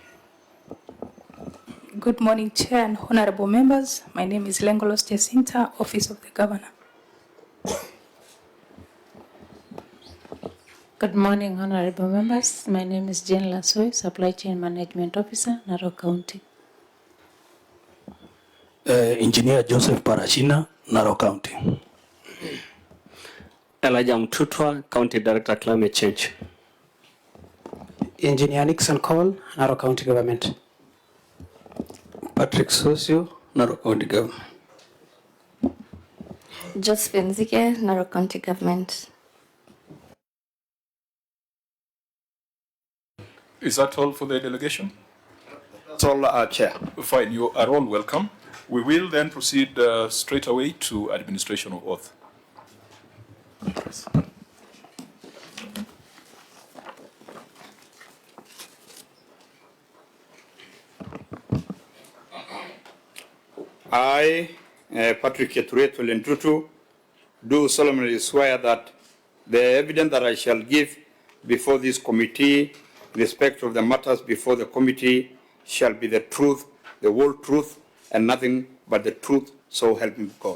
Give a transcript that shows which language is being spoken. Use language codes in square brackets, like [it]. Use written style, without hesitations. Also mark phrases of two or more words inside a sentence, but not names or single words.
[en] Good morning, Chair and honorable members. My name is Lengolos Jacinta, Office of the Governor. Good morning, honorable members. My name is Jane Lasoy, Supply Chain Management Officer, Narok County. Engineer Joseph Parashina, Narok County. Elijah Mtutwa, County Director, Climate Change. Engineer Nixon Cole, Narok County Government. Patrick Sosio, Narok County Government. Josephine Zike, Narok County Government. Is that all for the delegation? That's all, Chair. Fine, you are all welcome. We will then proceed straight away to administration of oath. I, Patrick Keturetu Lentutu, do solemnly swear that the evidence that I shall give before this committee in respect of the matters before the committee shall be the truth, the whole truth, and nothing but the truth, so help me God.